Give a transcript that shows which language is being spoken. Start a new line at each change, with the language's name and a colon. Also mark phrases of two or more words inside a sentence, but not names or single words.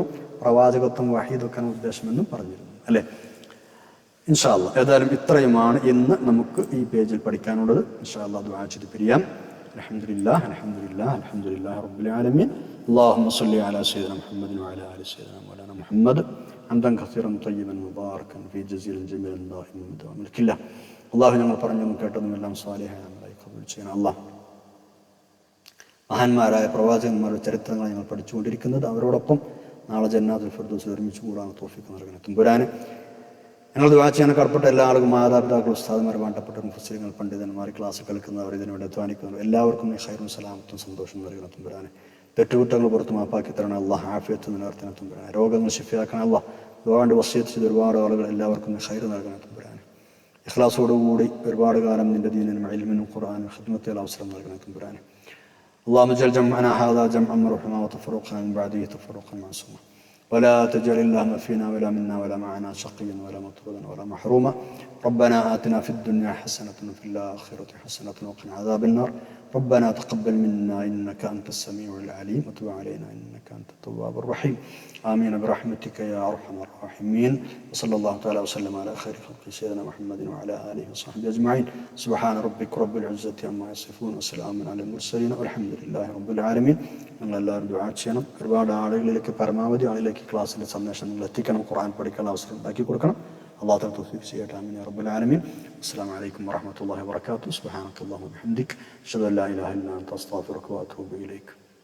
Malayalam: പ്രവാചകത്വം വഹീദൊക്കെ ഉദ്ദേശമെന്നും പറഞ്ഞിരുന്നു. അല്ലേ?
Arabic: إن شاء الله
Malayalam: ഏതായാലും ഇത്രയുമാണ് ഇന്ന് നമുക്ക് ഈ പേജിൽ പഠിക്കാനുള്ളത്.
Arabic: إن شاء الله
Malayalam: ദുആ ചെയ്ത് പിരിയാം.
Arabic: الحمد لله الحمد لله الحمد لله رب العالمين. اللهم صل على سيدنا محمد وعلى آل سيدنا مولانا محمد حمدا كثيرا طيبا مباركا في جزيلا جميلا دائما بدوام ملك الله.
Malayalam: അള്ളാഹു ഞങ്ങൾ പറഞ്ഞതും കേട്ടതും എല്ലാം സ്വാലിഹായ അമലായി ഖബൂൽ ചെയ്യണം. അള്ളാഹ് മഹാന്മാരായ പ്രവാചകന്മാരുടെ ചരിത്രങ്ങൾ ഞങ്ങൾ പഠിച്ചുകൊണ്ടിരിക്കുന്നത്, അവരോടൊപ്പം നാളെ ജന്നാത്തുൽ ഫിർദൗസിൽ ഒരുമിച്ച് കൂടാൻ തൗഫീഖ് നൽകണം. തമ്പുരാനെ, ഞങ്ങൾ ദുആ ചെയ്യാൻ കടപ്പെട്ട എല്ലാ ആളുകളും, മാതാപിതാക്കൾ, ഉസ്താദുമാർ, വേണ്ടപ്പെട്ട മുഫസ്സിറുകൾ, പണ്ഡിതന്മാർ, ക്ലാസ് കേൾക്കുന്നവർ, ഇതിനുവേണ്ടി അധ്വാനിക്കുന്നവർ എല്ലാവർക്കും നീ ഖൈറും സലാമത്തും സന്തോഷം നൽകണം. തമ്പുരാനെ, തെറ്റുകുറ്റങ്ങൾ പുറത്ത് മാപ്പാക്കി തരണം. അള്ളാഹ് ആഫിയത്ത് നിലനിർത്തണം. തമ്പുരാനെ, രോഗങ്ങൾ ശിഫയാക്കണം. അള്ളാഹ് ദുആണ്ട് വസിയത്ത് ചെയ്ത ഒരുപാട് ആളുകൾ എല്ലാവർക്കും നീ ഖൈർ നൽകണം. തമ്പുരാനെ, ഇഖ്ലാസോടുകൂടി ഒരുപാട് കാലം നിന്റെ ദീനിനും ഇൽമിനും ഖുർആനും ഖിദ്മത്തിൽ അവസരം നൽകണം. തമ്പുരാനെ,
Arabic: اللهم اجعل جمعنا هذا جمعا مرحما وتفرقنا من بعده تفرقا معصوما ولا تجعل اللهم فينا ولا منا ولا معنا شقيا ولا مطرودا ولا محروما. ربنا آتنا في الدنيا حسنة وفي الآخرة حسنة وقنا عذاب النار. ربنا تقبل منا إنك أنت السميع العليم وتب علينا إنك أنت التواب الرحيم. آمين برحمتك يا أرحم الراحمين. وصلى الله تعالى وسلم على خير خلق سيدنا محمد وعلى آله وصحبه أجمعين. سبحان ربك رب العزة عما يصفون وسلام على المرسلين والحمد لله رب العالمين.
Malayalam: ഞങ്ങളെല്ലാവരും ദുആ ചെയ്യണം. ഒരുപാട് ആളുകളിലേക്ക്, പരമാവധി ആളുകളിലേക്ക് ക്ലാസ്സിലെ സന്ദേശം നിങ്ങൾ എത്തിക്കണം. ഖുർആൻ പഠിക്കാനുള്ള അവസരം ഉണ്ടാക്കി കൊടുക്കണം.
Arabic: الله تعالى
Malayalam: തൗഫീഖ് ചെയ്യട്ടെ.
Arabic: آمين يا رب العالمين. السلام عليكم ورحمة الله وبركاته سبحانك اللهم وبحمدك أشهد أن لا إله إلا أنت أستغفرك وأتوب إليك.